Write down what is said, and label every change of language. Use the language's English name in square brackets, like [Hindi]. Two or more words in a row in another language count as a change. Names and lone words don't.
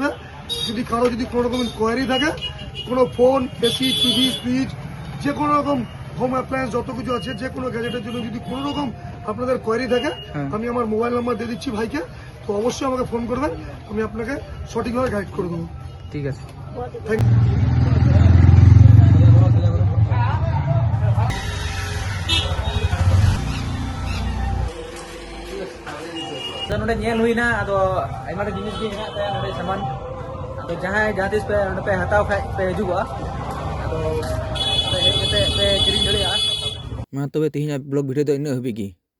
[Bangla] যদি কারো যদি কোনো রকম কোয়ারি থাকে, কোনো ফোন, এসি, টিভি, ফ্রিজ, যে কোনো রকম হোম অ্যাপ্লায়েন্স যত কিছু আছে, যে কোনো গ্যাজেটের জন্য যদি কোনো রকম আপনাদের কোয়ারি থাকে, আমি আমার মোবাইল নাম্বার দিয়ে দিচ্ছি ভাইকে, তো অবশ্যই আমাকে ফোন করবেন, আমি আপনাকে সঠিকভাবে গাইড করে দেবো। ঠিক আছে থ্যাংক [Santali] ᱱᱚᱰᱮ ᱧᱮᱞ ᱦᱩᱭᱱᱟ ᱟᱫᱚ ᱟᱭᱢᱟ ᱡᱤᱱᱤᱥ ᱜᱮ ᱦᱮᱱᱟᱜ ᱛᱟᱭᱟ ᱱᱚᱰᱮ ᱥᱟᱢᱟᱱ ᱟᱫᱚ ᱡᱟᱦᱟᱸᱭ ᱡᱟᱦᱟᱸ ᱛᱤᱥ ᱯᱮ ᱱᱚᱰᱮ ᱯᱮ ᱦᱟᱛᱟᱣ ᱠᱷᱟᱡ ᱯᱮ ᱦᱤᱡᱩᱜᱼᱟ ᱟᱫᱚ ᱦᱮᱡ ᱠᱟᱛᱮ ᱯᱮ ᱠᱤᱨᱤᱧ ᱫᱟᱲᱮᱭᱟᱜᱼᱟ᱾ ᱢᱟ ᱛᱚᱵᱮ ᱛᱮᱦᱮᱧᱟᱜ ᱵᱞᱚᱜ ᱵᱷᱤᱰᱤᱭᱳ ᱫᱚ ᱤᱱᱟᱹᱜ ᱦᱟᱹᱵᱤᱡ ᱜᱮ।